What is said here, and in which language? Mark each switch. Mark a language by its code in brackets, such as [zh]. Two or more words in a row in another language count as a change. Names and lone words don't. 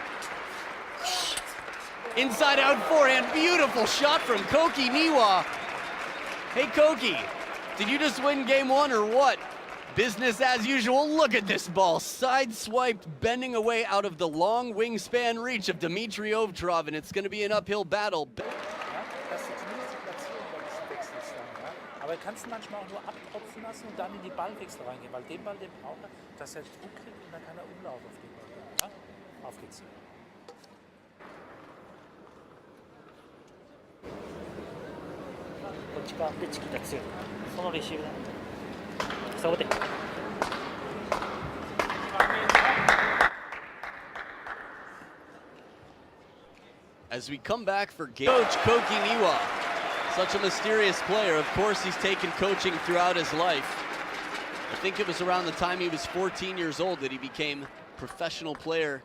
[en] Inside out forehand, beautiful shot from Koki Niwa. Hey Koki, did you just win game 1 or what? Business as usual. Look at this ball, side-swiped, bending away out of the long wingspan reach of Dmitry Ovtcharov, and it's going to be an uphill battle. [de] Ja, dass du zumindest die Platzierung wechselst dann, ja. Aber kannst du manchmal auch nur abtropfen lassen und dann in die Ballwechsel reingehen, weil den Ball, den braucht er, dass er Druck kriegt und dann kann er Umlauf auf den Ball. Ja? Auf geht's. [ja] こっち側でチキタ強い。そのレシーブだ。サボテン。 [en] As we come back for Coach Koki Niwa, such a mysterious player. Of course, he's taken coaching throughout his life. I think it was around the time he was 14 years old that he became a professional player.